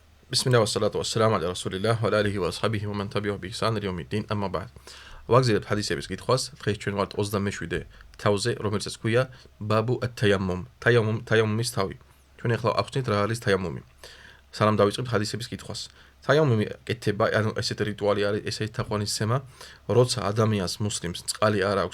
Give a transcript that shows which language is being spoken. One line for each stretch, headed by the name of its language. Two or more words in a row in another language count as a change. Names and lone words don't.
Arabic: بسم الله والصلاة والسلام على رسول الله وعلى آله وأصحابه ومن تبعه بإحسان إلى يوم الدين أما بعد
Georgian: ვაგზავნებთ ჰადისების კითხვას დღეს ჩვენ ვართ 27 თავზე რომელსაც ქვია
Arabic: باب التيمم
Georgian: თაიამუმის თავი ჩვენ ახლა ახსნით რა არის თაიამუმი სანამ დავიწყებთ ჰადისების კითხვას თაიამუმი კეთება ანუ ესეთი რიტუალი არის ესეთი თაყვანისცემა როცა ადამიანს მუსლიმს წყალი არ აქვს